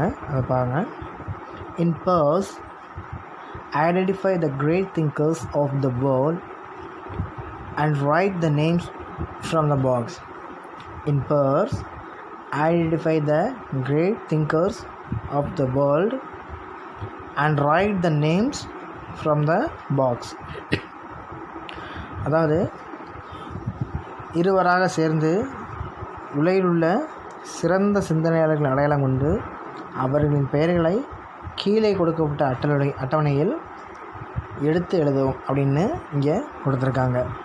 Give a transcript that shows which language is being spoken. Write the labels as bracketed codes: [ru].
[ta] அதை பாருங்கள். [en] In pairs identify the great thinkers of the world and write the names from the box. In pairs, identify the great thinkers of the world and write the names from the box. [ta] அதாவது இருவராக சேர்ந்து உலகில் உள்ள சிறந்த சிந்தனையாளர்கள் அடையாளம் கொண்டு அவர்களின் பெயர்களை கீழே கொடுக்கப்பட்ட அட்டவணையில் எடுத்து எழுதுவோம் அப்படின்னு இங்கே கொடுத்துருக்காங்க.